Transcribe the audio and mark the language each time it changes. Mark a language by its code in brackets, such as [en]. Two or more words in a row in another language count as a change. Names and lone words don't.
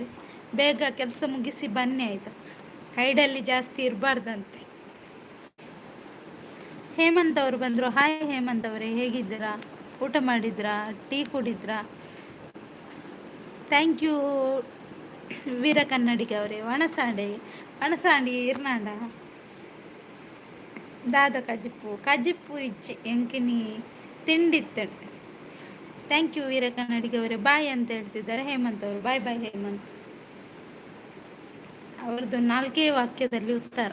[kn] ಬೇಗ ಕೆಲಸ ಮುಗಿಸಿ ಬನ್ನಿ ಆಯಿತಾ? ಹೈಡಲ್ಲಿ ಜಾಸ್ತಿ ಇರಬಾರ್ದಂತೆ. ಹೇಮಂತ್ ಅವರು ಬಂದರು. ಹಾಯ್ ಹೇಮಂತ್ ಅವರೇ, ಹೇಗಿದ್ದೀರಾ? ಊಟ ಮಾಡಿದ್ರಾ? ಟೀ ಕುಡಿದ್ರಾ? [en] Thank you [kn] ವೀರ ಕನ್ನಡಿಗ ಅವರೇ. [tcy] ವಣಸಾಂಡಿ ಇರ್ನಾಡ ದಾದ ಕಜಿಪ್ಪು ಇಚ್ಚಿ ಎಂಕಿನಿ ತಿಂಡಿತ್ತು. [en] Thank you [kn] ವೀರ ಕನ್ನಡಿಗ ಅವರೇ. ಬಾಯ್ ಅಂತ ಹೇಳ್ತಿದ್ದಾರೆ ಹೇಮಂತ್ ಅವರು. [en] Bye bye [kn] ಹೇಮಂತ್. ಅವ್ರದ್ದು 4 ವಾಕ್ಯದಲ್ಲಿ ಉತ್ತರ.